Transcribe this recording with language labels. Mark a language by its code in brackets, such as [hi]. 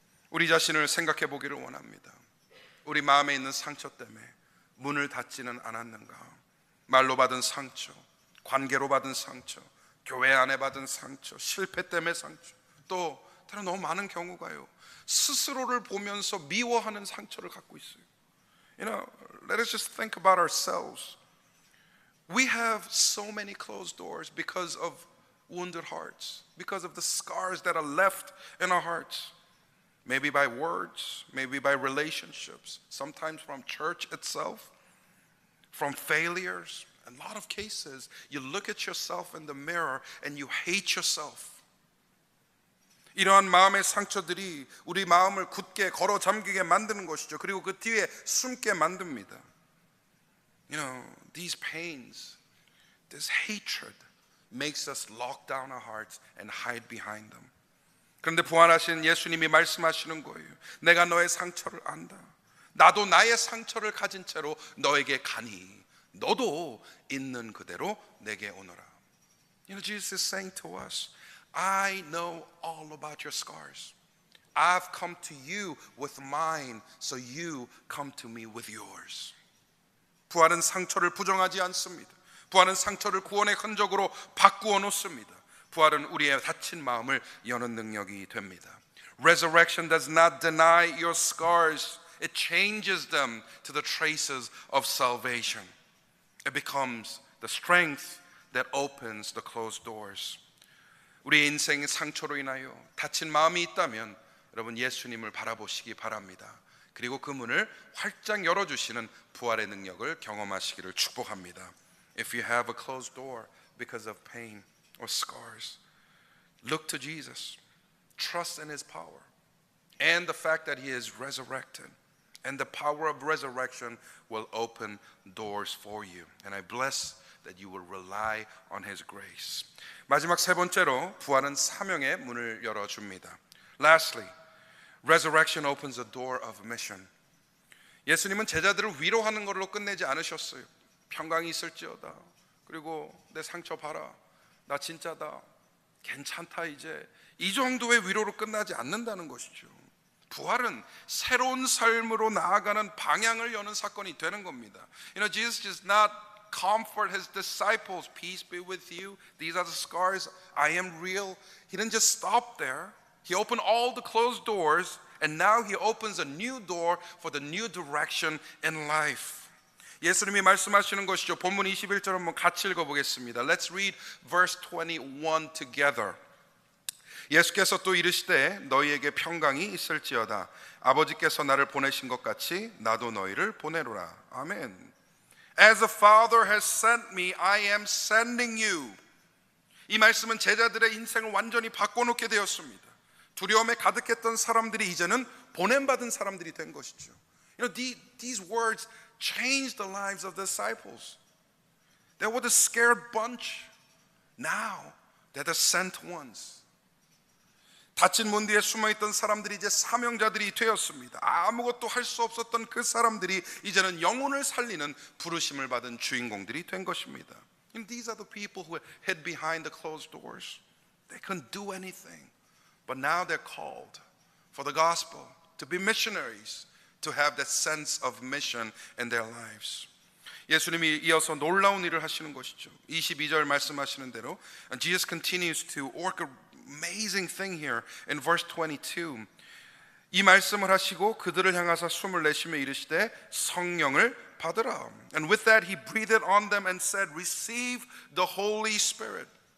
[ko] 우리 자신을 생각해 보기를 원합니다. 우리 마음에 있는 상처 때문에 문을 닫지는 않았는가? 말로 받은 상처, 관계로 받은 상처, 교회 안에 받은 상처, 실패 때문에 상처, 또 다른 너무 많은 경우가요, 스스로를 보면서 미워하는 상처를 갖고 있어요. [en] You know, let us just think about ourselves. We have so many closed doors because of wounded hearts, because of the scars that are left in our hearts. Maybe by words, maybe by relationships, sometimes from church itself, from failures. In a lot of cases, you look at yourself in the mirror and you hate yourself. [ko] 이러한 마음의 상처들이 우리 마음을 굳게 걸어 잠기게 만드는 것이죠. 그리고 그 뒤에 숨게 만듭니다. [en] These pains, this hatred makes us lock down our hearts and hide behind them. [ko] 그런데 부활하신 예수님이 말씀하시는 거예요. 내가 너의 상처를 안다. 나도 나의 상처를 가진 채로 너에게 가니 너도 있는 그대로 내게 오너라. [en] Jesus is saying to us, I know all about your scars. I've come to you with mine, so you come to me with yours. [ko] 부활은 상처를 부정하지 않습니다. 부활은 상처를 구원의 흔적으로 바꾸어 놓습니다. 부활은 우리의 다친 마음을 여는 능력이 됩니다. [en] Resurrection does not deny your scars. It changes them to the traces of salvation. It becomes the strength that opens the closed doors. [ko] 우리의 인생의 상처로 인하여 다친 마음이 있다면 여러분 예수님을 바라보시기 바랍니다. 그리고 그 문을 활짝 열어주시는 부활의 능력을 경험하시기를 축복합니다. [en] If you have a closed door because of pain or scars, look to Jesus. Trust in His power and the fact that He is resurrected. And the power of resurrection will open doors for you. And I bless that you will rely on His grace. [ko] 마지막 세 번째로 부활은 사명의 문을 열어줍니다. [en] Lastly, resurrection opens the door of mission. [ko] 예수님은 제자들을 위로하는 걸로 끝내지 않으셨어요. 평강이 있을지어다. 그리고 내 상처 봐라. 나 진짜다. 괜찮다 이제. 이 정도의 위로로 끝나지 않는다는 것이죠. 부활은 새로운 삶으로 나아가는 방향을 여는 사건이 되는 겁니다. [en] Jesus does not comfort His disciples. Peace be with you. These are the scars. I am real. He didn't just stop there. He opened all the closed doors, and now He opens a new door for the new direction in life. [ko] 예수님이 말씀하시는 것이죠. 본문 21절 한번 같이 읽어보겠습니다. [en] Let's read verse 21 together. [ko] 예수께서 또 이르시되 너희에게 평강이 있을지어다. 아버지께서 나를 보내신 것 같이 나도 너희를 보내노라. 아멘. [en] As the Father has sent me, I am sending you. [ko] 이 말씀은 제자들의 인생을 완전히 바꿔놓게 되었습니다. 두려움에 가득했던 사람들이 이제는 보냄받은 사람들이 된 것이죠. [en] These words changed the lives of the disciples. They were the scared bunch. Now they're the sent ones. [ko] 닫힌 문 뒤에 숨어있던 사람들이 이제 사명자들이 되었습니다. 아무것도 할 수 없었던 그 사람들이 이제는 영혼을 살리는 부르심을 받은 주인공들이 된 것입니다. [en] These are the people who hid behind the closed doors. They couldn't do anything. But now they're called for the gospel, to be missionaries, to have that sense of mission in their lives. [ko] 예수님이 이어서 놀라운 일을 하시는 것이죠. 22절 말씀하시는 대로 [en] Jesus continues to work an amazing thing here in verse 22. [ko] 이 말씀을 하시고 그들을 향하사 숨을 내쉬며 이르시되 성령을 받으라. [en] And with that he breathed on them and said, receive the Holy Spirit.